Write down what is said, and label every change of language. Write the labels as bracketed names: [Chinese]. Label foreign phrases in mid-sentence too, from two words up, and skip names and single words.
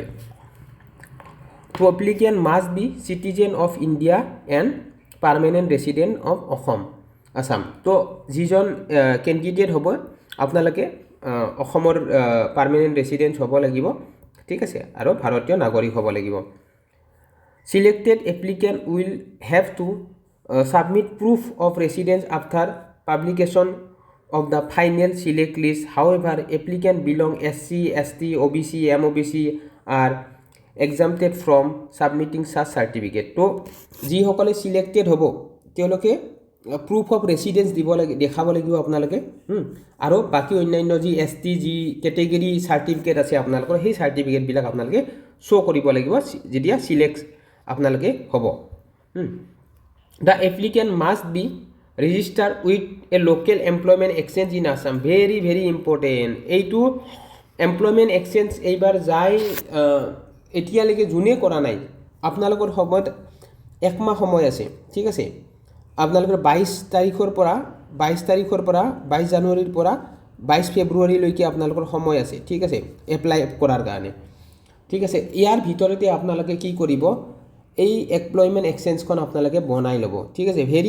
[English] তো applicant must be citizen of India and permanent resident of Assam Assam [Assamese] তো যিজন কেণ্ডিডেট হ'ব আপোনালোকে অসমৰ পাৰ্মানেণ্ট ৰেচিডেণ্ট হ'ব লাগিব ঠিক আছে আৰু ভাৰতীয় নাগৰিক হ'ব লাগিব [English] Selected applicant will have to submit proof of residence after publication of the final select list. However, applicant belong SC, ST, OBC, MOBC are exempted from submitting such certificate. [Assamese] তো যিসকলে সিলেক্টেড হ'ব তেওঁলোকে [English] proof of residence [Assamese] দিব লাগে দেখাব লাগিব আপোনালোকে আৰু বাকি অন্যান্য যি ST যি [English] category certificate [Assamese] আছে আপোনালোকৰ সেই সাৰ্টিফিকেটবিলাক আপোনালোকে শ্ব' কৰিব লাগিব যেতিয়া সিলেক্ট আপোনালোকে হ'ব [English] The applicant must be registered with a local employment exchange in Assam. Very, very important. [Assamese] এইটো [English] employment exchange [Assamese] এইবাৰ যাই এতিয়ালৈকে যোনে কৰা নাই আপোনালোকৰ সময়ত একমাহ সময় আছে ঠিক আছে আপোনালোকৰ 22 তাৰিখৰ পৰা 22 জানুৱাৰীৰ পৰা 22 ফেব্ৰুৱাৰীলৈকে আপোনালোকৰ সময় আছে ঠিক আছে এপ্লাই কৰাৰ কাৰণে ঠিক আছে ইয়াৰ ভিতৰতে আপোনালোকে কি কৰিব এই [English] employment exchangeখন [Assamese] আপোনালোকে বনাই ল'ব ঠিক আছে ভেৰি